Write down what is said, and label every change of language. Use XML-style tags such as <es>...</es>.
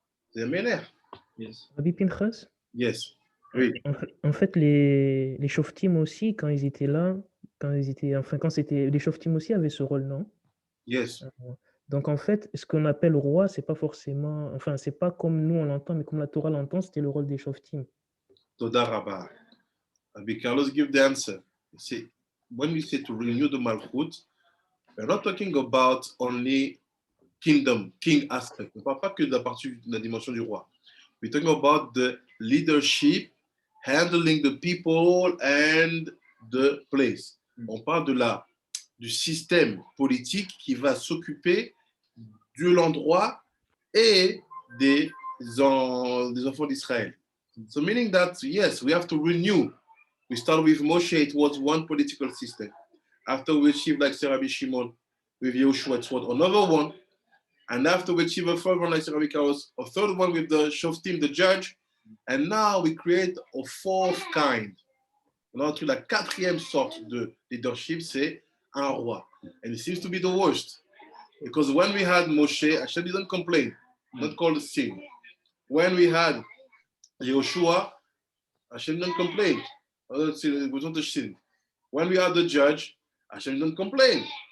<fr>C'est Melech.</fr> <en>Yes. Rabbi Pinchas? Yes.</en> <fr>Oui. En fait, les Shoftim aussi, quand ils étaient là, les Shoftim aussi avaient ce rôle, non?</fr> <en>Yes.</en> <fr>Donc en fait, ce qu'on appelle roi, c'est pas forcément, enfin, c'est pas comme nous on l'entend, mais comme la Torah l'entend, c'était le rôle des Shoftim.</fr> <he>Toda Rabba.</he> <en>Rabbi Carlos give the answer. See, when we say to renew the Malchut, we're not talking about only king aspect.</en> <fr>On ne parle pas que de la partie de la dimension du roi.</fr> <en>We're talking about the leadership, handling the people and the place.</en> <fr>On parle du système politique qui va s'occuper de l'endroit et des enfants d'Israël.</fr> <en>So meaning that, yes, we have to renew. We start with Moshe, it was one political system. After we achieved, like Rabbi Shimon, with Yehoshua, it was another one. And after we achieve a third one, like Rabbi Karos, a third one with the Shoftim, the judge. And now we create a fourth kind.</en> <fr>Notre la quatrième sorte de leadership, c'est un roi.</fr> <en>And it seems to be the worst. Because when we had Moshe, Hashem didn't complain, not call the sin. When we had Yehoshua, Hashem didn't complain. It was not the sin. When we had the judge, Hashem didn't complain.</en>